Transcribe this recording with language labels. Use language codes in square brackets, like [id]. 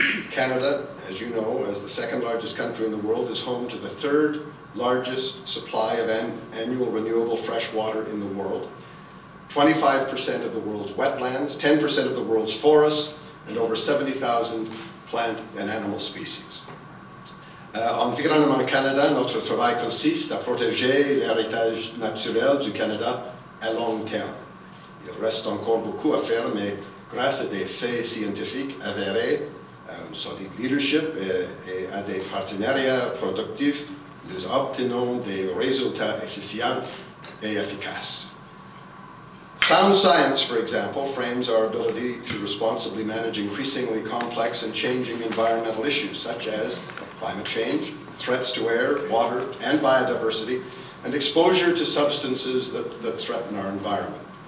[en] Canada, as you know, as the second largest country in the world, is home to the third largest supply of annual renewable fresh water in the world, 25% of the world's wetlands, 10% of the world's forests, and over 70,000 plant and animal species. [fr] Environnement Canada, notre travail consiste à protéger l'héritage naturel du Canada à long terme. Il reste encore beaucoup à faire, mais grâce à des faits scientifiques avérés, à un solide leadership et à des partenariats productifs, nous obtenons des résultats efficients et efficaces. [en] Sound science, for example, frames our ability to responsibly manage increasingly complex and changing environmental issues, such as climate change, threats to air, water, and biodiversity, and exposure to substances that threaten our environment.